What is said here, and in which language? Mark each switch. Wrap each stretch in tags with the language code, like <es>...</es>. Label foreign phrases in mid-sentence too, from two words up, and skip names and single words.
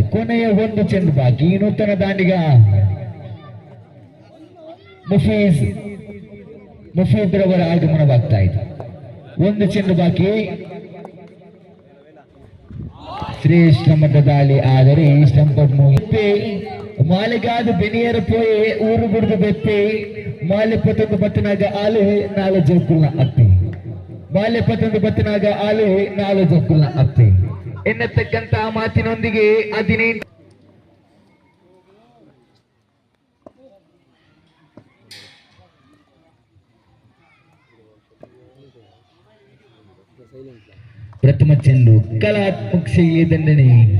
<kn>ಕೊನೆಯ ಒಂದು ಚೆಂಡು ಬಾಕಿ. ನೂತನ ದಾಂಡಿಗ ಮುಫೀದ್ ರವರ ಆಗಮನವಾಗ್ತಾ ಇದೆ. ಒಂದು ಚೆಂಡು ಬಾಕಿ. ಶ್ರೇಷ್ಠ ಮಟ್ಟದ ದಾಳಿ.</kn> <tcy>ಆದರೆ ಸ್ಟಂಪರ್ ಮಾಲೆಗಾದ ಬೆನಿಯರ ಪೋಯೆ ಊರು ಬಿಡಿದು ಬೆಪ್ಪೆ ಮಾಲೆ 11 ಬತ್ತನಾಗ ಆಲು 4 ಜೋಕುಲ್ನ ಅಪ್ಪೆ. ಮಾಲೆ 11 ಬತ್ತನಾಗ ಆಲು 4 ಜೋಕುಲ್ನ ಅಪ್ಪೆ</tcy> <kn>ಎನ್ನತಕ್ಕಂತ ಮಾತಿನೊಂದಿಗೆ 18 ಪ್ರಥಮ ಚೆಂಡು ಕಲಾತ್ಮಕ ಶೈಲಿಯ ದಂಡನೆ.</kn>